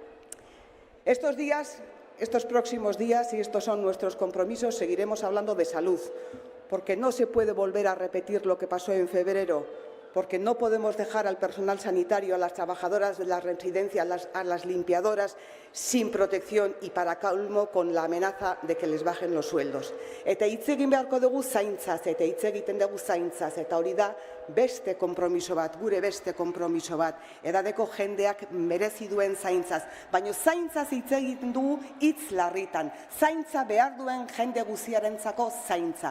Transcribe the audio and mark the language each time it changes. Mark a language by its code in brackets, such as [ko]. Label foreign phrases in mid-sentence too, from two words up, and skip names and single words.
[es] Estos próximos días, y estos son nuestros compromisos, seguiremos hablando de salud, porque no se puede volver a repetir lo que pasó en febrero, porque no podemos dejar al personal sanitario, a las trabajadoras de las residencias, a las limpiadoras, sin protección y, para colmo, con la amenaza de que les bajen los sueldos. [eu] Eta hitz egin beharko dugu zaintzaz, eta hitz egiten dugu zaintzaz, eta hori da beste konpromiso bat, gure beste konpromiso bat, edadeko jendeak merezi duen zaintzaz. Baina zaintzaz hitz egiten dugu hitz larritan. Zaintza behar duen jende guztiarentzako zaintza.